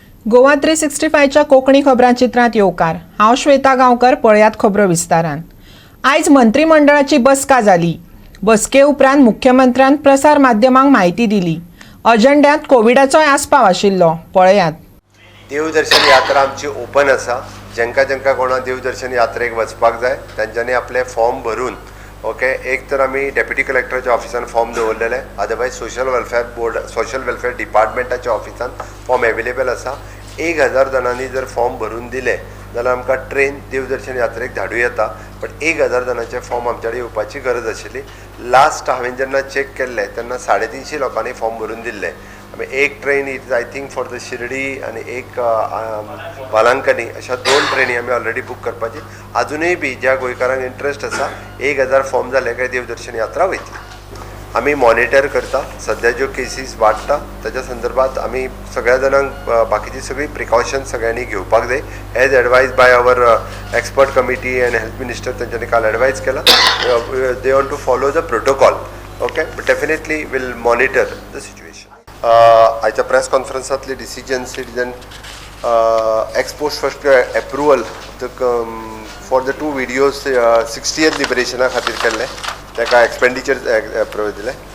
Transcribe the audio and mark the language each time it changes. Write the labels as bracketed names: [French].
[Goan Konkani] गोवा 365च्या कोंकणी खबरांचित्रांत येवकार। हांव श्वेता गांवकर। पळयात खबरो विस्तारान। आयज मंत्रिमंडळाची बसका जाली। बसके उपरांत मुख्यमंत्र्यान प्रसार माध्यमांक म्हायती दिली। अजेंड्यांत कोविडाचोय आस्पाव आशिल्लो। पळयात। देवदर्शन यात्रा आमची ओपन आसा। जेंका कोणा देवदर्शन यात्रेक वचपाक जाय तांच्यांनी आपले फॉर्म भरून एक तर आमी डेप्युटी कलेक्टराच्या ऑफिसान फॉर्म दवरलेले, अदरवायज सोशल वेलफेअर डिपार्टमेंटाच्या ऑफिसान फॉर्म अवेलेबल आसा। 1000 जणांनी जर फॉर्म भरून दिले जाल्यार आमकां ट्रेन देवदर्शन यात्रेक धाडूं येता, पण 1000 जणांचे फॉर्म आमचे कडेन येवपाची गरज आशिल्ली। लास्ट हांवें जेन्ना चेक केल्ले तेन्ना 350 लोकांनी फॉर्म भरून दिल्ले। एक train [English] is I think for the [Goan Konkani] Shirdi आनी एक वालांकनी, अशा 2 ट्रेनी आमी ऑलरेडी बूक करपाची। अजूनय बी ज्या गोंयकारांक इंट्रस्ट आसा 1000 फॉर्म जाले काय देवदर्शन यात्रा वयतली। आमी मॉनिटर करता, सध्या ज्यो केसीस वाडटा ताच्या संदर्भात आमी सगळ्या जाणांक बाकीची सगळी प्रिकॉशन्स सगळ्यांनी घेवपाक जाय। [English] as advise by our expert committee and health minister, [Goan Konkani] तांच्यांनी काल एडवायज केला [English] They want to follow the protocol. But definitely will monitor the situation. आयच्या press कॉन्फरन्सांतली decision citizen ex post first approval for the 2 videos 60th लिबरेशना [Goan Konkani] खातीर केल्ले, ताका [English] Expenditure approval दिले।